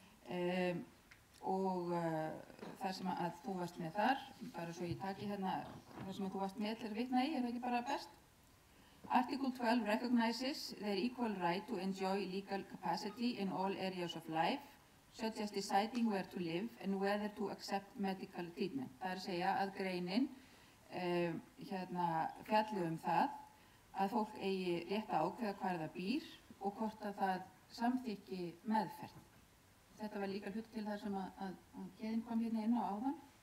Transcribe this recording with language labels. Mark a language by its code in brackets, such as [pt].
[is] og það sem að þú varst með þar, bara svo ég taki hérna það sem að þú varst með til að vitna í, er það ekki bara best? [en] Article 12 recognizes their equal right to enjoy legal capacity in all areas of life, such as deciding where to live and whether to accept medical treatment. [is] Það er að segja að greinin fjalli það að fólk eigi rétt að ákveða hvar það býr og hvort að það samþykki meðferð. Þetta var líka hlut til það sem að Héðinn kom hérna inn á áðan.